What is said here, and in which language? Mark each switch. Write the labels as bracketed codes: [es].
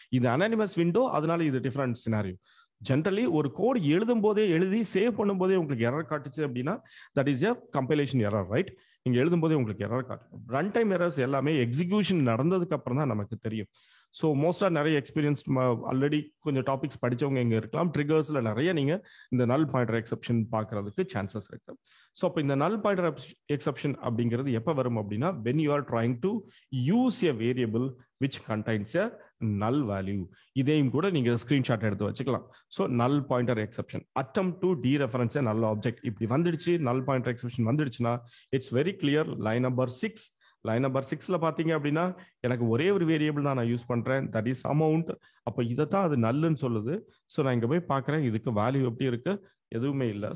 [ta] இது anonymous window, அதனால இது டிஃபரெண்ட் சினாரியோ. ஜென்ரலி ஒரு கோடு எழுதும் போதே, எழுதி சேவ் பண்ணும் போதே உங்களுக்கு எரர் காட்டுச்சு அப்படின்னா [en] that is a compilation error, [ta] right? நீங்க எழுதும் போதே உங்களுக்கு எரர் காட்டும். ரன் டைம் எரர்ஸ் எல்லாமே எக்ஸிகியூஷன் நடந்ததுக்கு அப்புறம் தான் நமக்கு தெரியும். ஸோ மோஸ்டா நிறைய எக்ஸ்பீரியன்ஸ் ஆல்ரெடி கொஞ்சம் டாபிக்ஸ் படிச்சவங்க இங்க இருக்கலாம். ட்ரிகர்ஸ்ல நிறைய நீங்க இந்த நல் பாயிண்டர் எக்ஸப்ஷன் பார்க்கறதுக்கு சான்சஸ் இருக்கு. ஸோ அப்போ இந்த நல் பாயிண்டர் எக்ஸப்ஷன் அப்படிங்கிறது எப்போ வரும் அப்படின்னா [en] when you are trying to use a variable which contains a null value. [ta] இதையும் கூட நீங்க ஸ்கிரீன்ஷாட் எடுத்து வச்சுக்கலாம். ஸோ நல் pointer exception, [en] attempt to dereference a null object [ta] இப்படி வந்துடுச்சு, நல் பாயிண்டர் எக்ஸப்ஷன் வந்துடுச்சுன்னா [en] It's very clear. [ta] Line number 6, line number 6ல பாத்தீங்க அப்படின்னா எனக்கு ஒரே ஒரு வேரியபிள் தான் நான் யூஸ் பண்றேன், [en] That is amount. [ta] அப்போ இதைத்தான் அது நல்லுன்னு சொல்லுது. ஸோ நான் இங்க போய் பார்க்குறேன், இதுக்கு வேல்யூ எப்படி இருக்கு, எதுவுமே இல்லை.